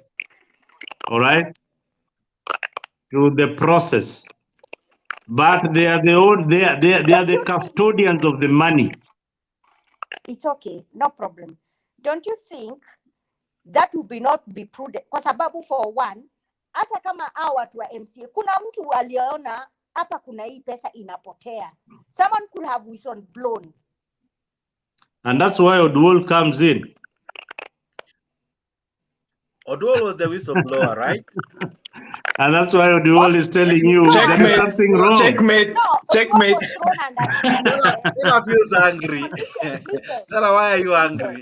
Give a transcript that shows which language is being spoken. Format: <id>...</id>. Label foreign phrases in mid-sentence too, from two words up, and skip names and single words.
<en>All right, to the process, but they are the custodians of the money. It's okay, no problem. Don't you think that would not be prudent?</en> <sw>Kwa sababu</sw> <en>for one,</en> <sw>hata kama hao watu wa MCA, kuna mtu aliona hapa kuna hii pesa inapotea.</sw> <en>Someone could have whistle blown. And that's why Oduol comes in. Oduol was the whistleblower, right? And that's why Oduol is telling you there is something wrong. Checkmate. Checkmate. Tell feels angry. Tell why are you angry?</en>